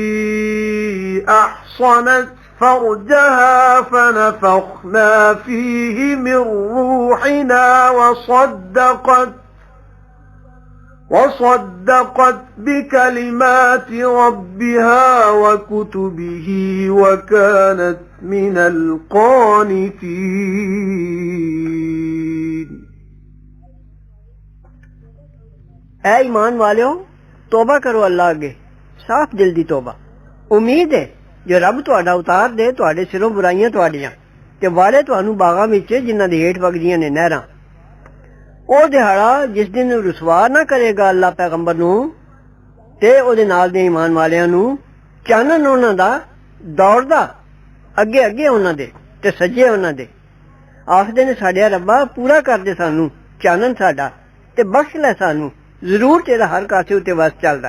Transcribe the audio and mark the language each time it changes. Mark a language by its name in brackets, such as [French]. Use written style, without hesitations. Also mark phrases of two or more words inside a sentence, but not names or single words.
[Arabic] أحصنت فرجها فنفخنا فيه من روحنا وصدقت بكلمات ربها وكتبه وكانت من القانتين [Punjabi] ਐ ਈਮਾਨ ਵਾਲਿਓ ਤੌਬਾ ਕਰੋ ਅੱਲਾਹ ਅੱਗੇ, ਸਾਫ਼ ਦਿਲ ਦੀ ਤੌਬਾ। ਉਮੀਦ ਹੈ ਜੋ ਰੱਬ ਤੁਹਾਡਾ ਉਤਾਰ ਦੇ ਤੁਹਾਡੇ ਸਿਰੋਂ ਬੁਰਾਈਆਂ ਤੁਹਾਡੀਆਂ ਤੇ ਵਾਲੇ ਤੁਹਾਨੂੰ ਬਾਗ਼ਾਂ ਵਿਚ ਜਿਨ੍ਹਾਂ ਦੇ ਹੇਠ ਵਗਦੀਆਂ ਨੇ ਨਹਿਰਾਂ। ਉਹ ਦਿਹਾੜਾ ਜਿਸ ਦਿਨ ਰੁਸਵਾ ਨਾ ਕਰੇਗਾ ਅੱਲਾ ਪੈਗੰਬਰ ਨੂੰ ਤੇ ਉਹਦੇ ਨਾਲ ਦੇ ਈਮਾਨ ਵਾਲਿਆਂ ਨੂੰ, ਚਾਨਣ ਉਹਨਾਂ ਦਾ ਦੌੜਦਾ ਅੱਗੇ ਅੱਗੇ ਉਹਨਾਂ ਦੇ ਤੇ ਸੱਜੇ ਉਹਨਾਂ ਦੇ। ਆਖਦੇ ਨੇ ਸਾਡਿਆ ਰੱਬਾ ਪੂਰਾ ਕਰਦੇ ਸਾਨੂੰ ਚਾਨਣ ਸਾਡਾ ਤੇ ਬਖਸ਼ ਲੈ ਸਾਨੂੰ, ਜ਼ਰੂਰ ਤੇਰਾ ਹਰ ਕਾਸੇ ਉੱਤੇ ਵਸ ਚੱਲਦਾ।